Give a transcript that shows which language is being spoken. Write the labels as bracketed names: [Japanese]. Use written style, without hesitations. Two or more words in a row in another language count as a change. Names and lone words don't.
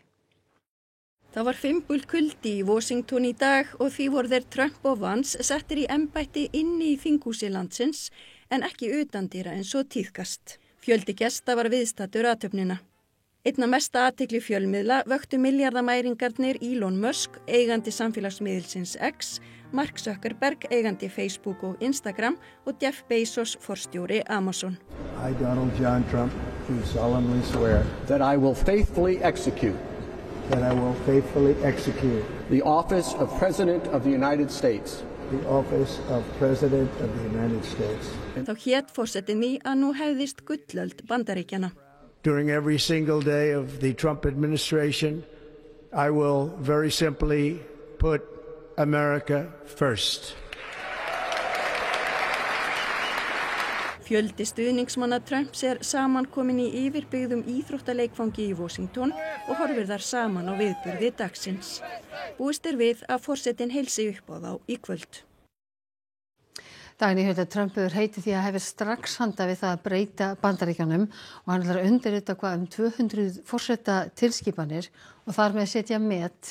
[Icelandic] Það var 5 kuldi í Washington í dag og því voru þeir Trump og Vance settir í embætti inni í þinghúsi landsins en ekki utandyra eins og tíðkast. Fjöldi gesta var viðstaddur athöfnina. Einna mesta athygli fjölmiðla vöktu milliardamæringarnir Elon Musk, eigandi samfélagsmiðilsins X, Mark Zuckerberg, eigandi Facebook og Instagram og Jeff Bezos, forstjóri Amazon. [English] I, Donald John Trump, do solemnly swear that I will faithfully execute the office of President of the United States. The office of President of the United States. [Icelandic] Þá hét forsetinn því að nú hefðist gullöld Bandaríkjanna. [English] During every single day of the Trump administration, I will very simply put America first. [Icelandic] Fjöldi stuðningsmanna Trumps samankomin í yfirbyggðum íþróttaleikfangi í Washington og horfir þar saman á viðburði dagsins. Búist við að forsetinn heilsi upp á þá í kvöld. Dagný Hulda Trump hefur heitið því að hefur strax handa við það að breyta Bandaríkjunum og hann ætlar að undirrita 200 forseta tilskipanir og þar með setja met.